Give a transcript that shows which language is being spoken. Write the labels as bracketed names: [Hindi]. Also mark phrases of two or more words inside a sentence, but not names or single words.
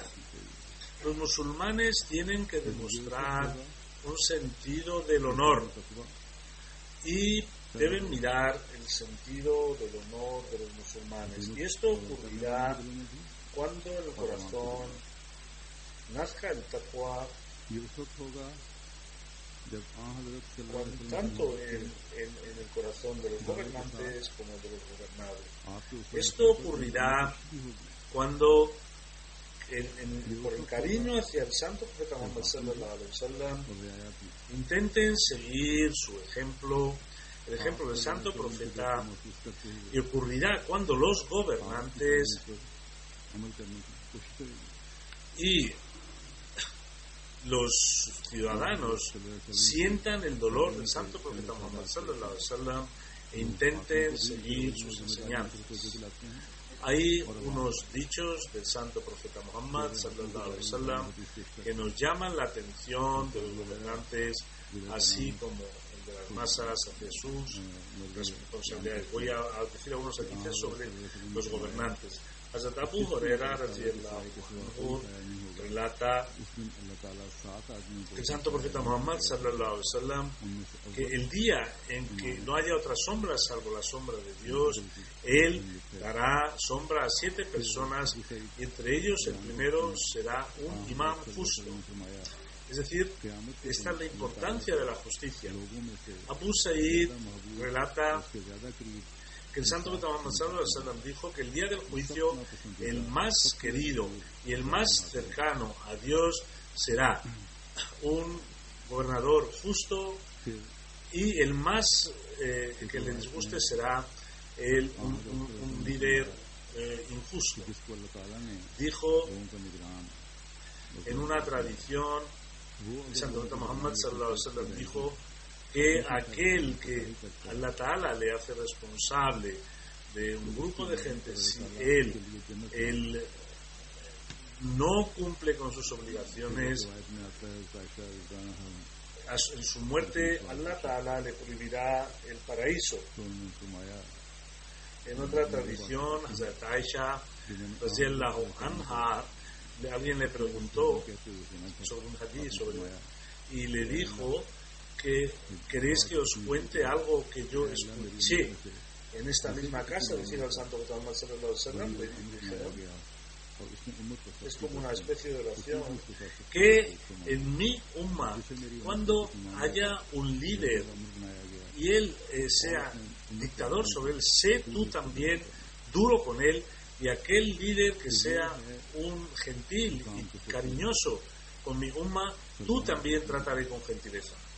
[Spanish] Los musulmanes tienen que demostrar un sentido del honor, y deben mirar el sentido del honor de los musulmanes, y esto ocurrirá cuando en el corazón nazca el taqwa, tanto en el corazón de los gobernantes como de los gobernados. Esto ocurrirá cuando por el cariño hacia el santo profeta Muhammad [Arabic] صلى الله عليه وسلم [Spanish] intenten seguir su ejemplo, el ejemplo del santo profeta, y ocurrirá cuando los gobernantes y los ciudadanos sientan el dolor del santo profeta Muhammad [Arabic] صلى الله عليه وسلم [Spanish] e intenten seguir sus enseñanzas. Hay unos dichos del santo profeta Muhammad [Arabic] صلى الله عليه وسلم [Spanish] que nos llaman la atención de los gobernantes, así como el de las masas hacia sus responsabilidades. Voy a decir algunos hadices sobre los gobernantes. Hazrat Abu Huraira [Arabic] رضي الله عنه [Spanish] relata que el santo profeta Muhammad [Arabic] صلى الله عليه وسلم, [Spanish] que el día en que no haya otra sombra salvo la sombra de Dios, él dará sombra a 7 personas, y entre ellos el primero será un imán justo. Es decir, esta es la importancia de la justicia. Abu Sa'id relata que el santo profeta Muhammad [Arabic] صلى الله عليه وسلم [Spanish] dijo que el día del juicio el más querido y el más cercano a Dios será un gobernador justo, y el más que le disguste será un líder injusto. [Urdu] جس کو اللہ تعالیٰ نے [Spanish] Dijo [Urdu] لوگوں کا نگران [Spanish] en una tradición, el santo profeta Muhammad [Arabic] صلى الله عليه وسلم [Spanish] dijo que aquel que [Arabic] الله تعالى [Spanish] le hace responsable de un grupo de gente, si él no cumple con sus obligaciones, en su muerte [Arabic] الله تعالى [Spanish] le prohibirá el paraíso. En otra tradición, Hazrat Aisha [Arabic] رضي الله عنها, [Spanish] alguien le preguntó sobre un hadith y le dijo que queréis que os cuente algo que yo escuché en esta misma casa, decir al santo Muhammad [Arabic] صلى الله عليه وسلم. [Spanish] Le dijeron, es como una especie de oración, que en mi umma, cuando haya un líder y él sea dictador sobre él, sé tú también duro con él, y aquel líder que sea un gentil y cariñoso con mi umma, tú también trataré con gentileza.